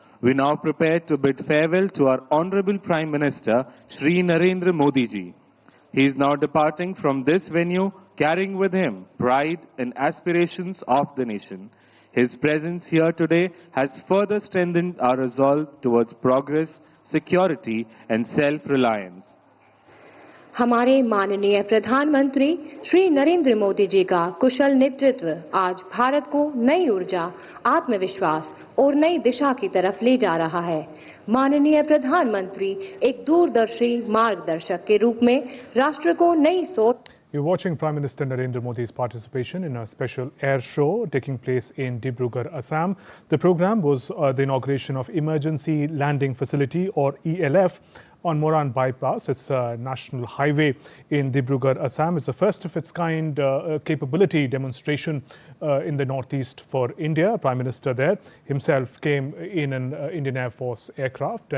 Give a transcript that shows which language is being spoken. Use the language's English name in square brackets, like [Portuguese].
[English] We now prepare to bid farewell to our Honorable Prime Minister, Shri Narendra Modi ji. He is now departing from this venue, carrying with him pride and aspirations of the nation. His presence here today has further strengthened our resolve towards progress, security and self-reliance. [Hindi] हमारे माननीय प्रधानमंत्री श्री नरेंद्र मोदी जी का कुशल नेतृत्व आज भारत को नई ऊर्जा, आत्मविश्वास और नई दिशा की तरफ ले जा रहा है। माननीय प्रधानमंत्री एक दूरदर्शी मार्गदर्शक के रूप में राष्ट्र को नई सोच। [English] You're watching Prime Minister Narendra Modi's participation in a special air show taking place in Dibrugarh, Assam. The program was the inauguration of Emergency Landing Facility or ELF on Moran Bypass. It's a national highway in Dibrugarh, Assam. It's the first of its kind capability demonstration in the northeast for India. Prime Minister there himself came in an Indian Air Force aircraft and